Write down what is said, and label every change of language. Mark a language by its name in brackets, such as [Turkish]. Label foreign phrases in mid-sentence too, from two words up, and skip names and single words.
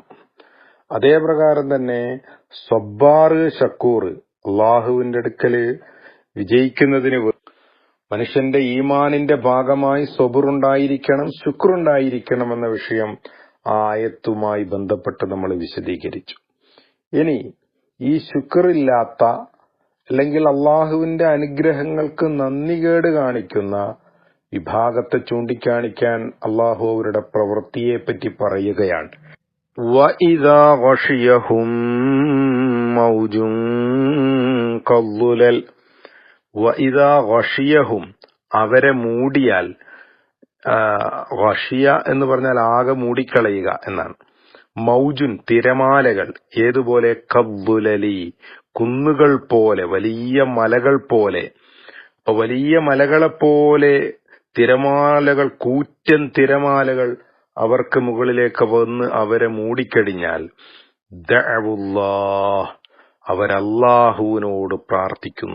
[Malayalam] അതേ പ്രകാരം തന്നെ സബ്ബാർ, ഷക്കൂർ, അള്ളാഹുവിന്റെ അടുക്കല് വിജയിക്കുന്നതിന് മനുഷ്യന്റെ ഈമാനിന്റെ ഭാഗമായി സബറുണ്ടായിരിക്കണം, ശുക്റുണ്ടായിരിക്കണം എന്ന വിഷയം ആ ആയത്തുമായി ബന്ധപ്പെട്ട് നമ്മൾ വിശദീകരിച്ചു. ഇനി ഈ ശുക്റില്ലാത്ത അല്ലെങ്കിൽ അള്ളാഹുവിന്റെ അനുഗ്രഹങ്ങൾക്ക് നന്ദികേട് കാണിക്കുന്ന വിഭാഗത്തെ ചൂണ്ടിക്കാണിക്കാൻ അള്ളാഹു അവരുടെ പ്രവൃത്തിയെ പറ്റി പറയുകയാണ്. [Arabic] وَإِذَا غَشِيَهُم مَّوْجٌ كَالظُّلَلِ وَإِذَا غَشِيَهُم [Malayalam] അവരെ മൂടിയാൽ, ഗഷിയ എന്ന് പറഞ്ഞാൽ ആകെ മൂടിക്കളയുക എന്നാണ്. മൗജുൻ തിരമാലകൾ, ഏതുപോലെ? കദ്ദുലലി കുന്നുകൾ പോലെ, വലിയ മലകൾ പോലെ. അപ്പൊ വലിയ മലകളെ പോലെ തിരമാലകൾ, കൂറ്റൻ തിരമാലകൾ അവർക്ക് മുകളിലേക്ക് വന്ന് അവരെ മൂടിക്കഴിഞ്ഞാൽ ദഅവുല്ലാഹ് അവരല്ലാഹുവിനോട് പ്രാർത്ഥിക്കുന്നു.